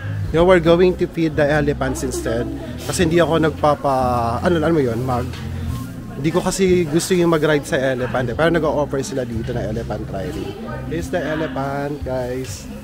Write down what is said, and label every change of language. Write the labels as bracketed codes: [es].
[en] You know, we're going to feed the elephants instead. [tl] Kasi hindi ako ano mo yun, hindi ko kasi gusto yung mag-ride sa elephant eh. Pero nag-o-offer sila dito na elephant riding. [en] Here's the elephant, guys.